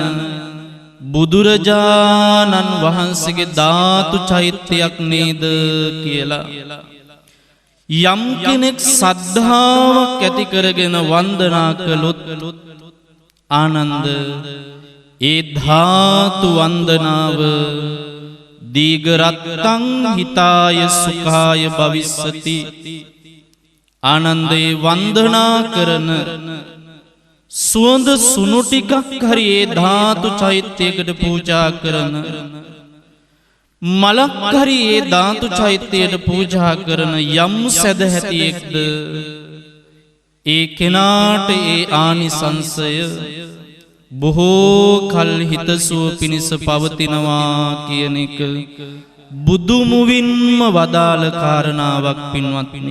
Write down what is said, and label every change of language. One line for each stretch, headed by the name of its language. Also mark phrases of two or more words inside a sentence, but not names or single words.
Sinhala: බුදුරජාණන් වහන්සේගේ ධාතු චෛත්‍යයක් නේද කියලා යම් කෙනෙක් සද්ධාාවක් ඇති කරගෙන වන්දනා කළොත් ආනන්ද ඒ ධාතු වන්දනාව
Pali: දීඝරත්තං හිතාය සුඛාය භවිස්සති.
Sinhala: ආනන්දේ වන්දනා කරන සුවඳ සුණු ටිකක් හරි ඒ ධාතු චෛත්‍යයකට පූජා කරන මලක් හරි ඒ ධාතු චෛත්‍යයට පූජා කරන යම් සදහැතියෙක්ද ඒ කෙනාට ඒ ආනිසංසය බොහෝ කල් හිතසුව පිණිස පවතිනවා කියන එක බුදුමුවින්ම වදාළ කාරණාවක් පින්වත්නි.